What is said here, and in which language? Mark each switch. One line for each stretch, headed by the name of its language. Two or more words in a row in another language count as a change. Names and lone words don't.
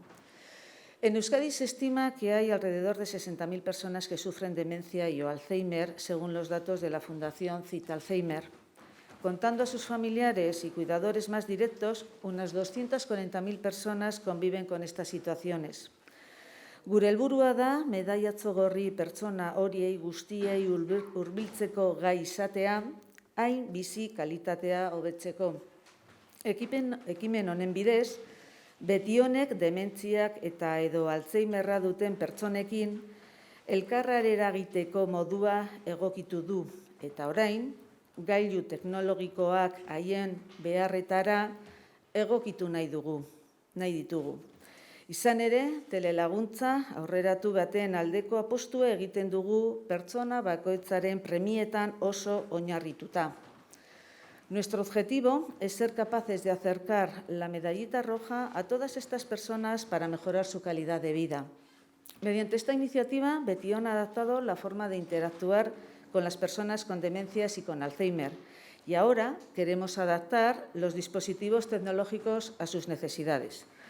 Spanish: En Euskadi se estima que hay alrededor de 60.000 personas que sufren demencia y o Alzheimer, según los datos de la Fundación Cita Alzheimer. Contando a sus familiares y cuidadores más directos, unas 240.000 personas conviven con estas situaciones.
Basque: Gure helburua da medallatxo gorri pertsona horiei guztiei hurbiltzeko gai izatea, hain bizi kalitatea hobetzeko. Ekimen honen bidez, Betionek dementziak eta edo Alzheimerra duten pertsonekin elkarrera eragiteko modua egokitu du eta orain, gailu teknologikoak haien beharretara egokitu nahi ditugu. Izan ere, telelaguntza aurreratu baten aldeko apostua egiten dugu pertsona bakoitzaren premietan oso oinarrituta.
Spanish: Nuestro objetivo es ser capaces de acercar la medallita roja a todas estas personas para mejorar su calidad de vida. Mediante esta iniciativa, Betion ha adaptado la forma de interactuar con las personas con demencias y con Alzheimer, y ahora queremos adaptar los dispositivos tecnológicos a sus necesidades.